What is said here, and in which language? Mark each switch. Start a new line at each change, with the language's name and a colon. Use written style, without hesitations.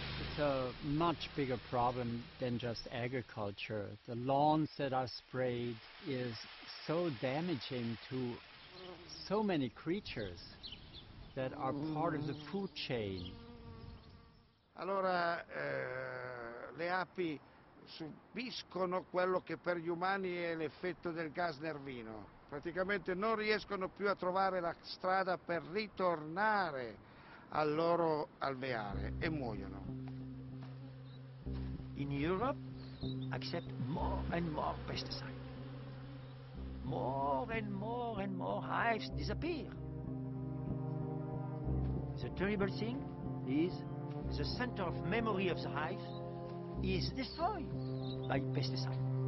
English: It's a much bigger problem than just agriculture. The lawns that are sprayed is so damaging to so many creatures that are part of the food chain.
Italian: Allora le api subiscono quello che per gli umani è l'effetto del gas nervino. Praticamente non riescono più a trovare la strada per ritornare al loro alveare e muoiono.
English: In Europe, accept more and more pesticides. More and more and more hives disappear. The terrible thing is the center of memory of the hive is destroyed by pesticide.